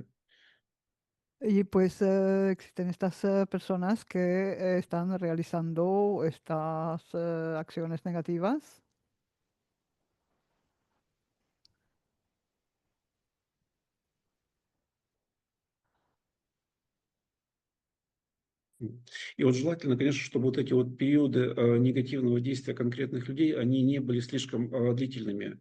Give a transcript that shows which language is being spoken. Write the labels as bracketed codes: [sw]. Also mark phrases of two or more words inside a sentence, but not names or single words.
[es] Y pues existen estas personas que están realizando estas acciones negativas. [ru] И вот желательно, конечно, чтобы вот эти вот периоды негативного действия конкретных людей, они не были слишком длительными.